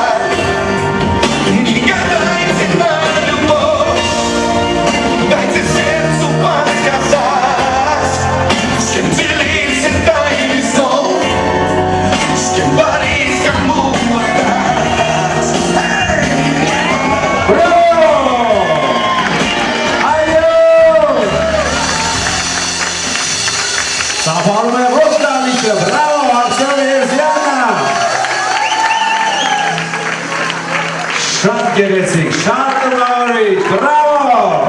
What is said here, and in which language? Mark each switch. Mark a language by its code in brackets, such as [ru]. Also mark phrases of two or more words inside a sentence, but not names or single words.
[ru] Не гадайте на любовь, дайте сердцу подсказать, с кем делиться тайный сон, с кем парить, кому отдать. [hy] Ծափարում է ոչ դահլիճը, բրավո Արտյոմ Եվգենյանը Շատ գեղեցիկ, շատ տղարիկ, բրավո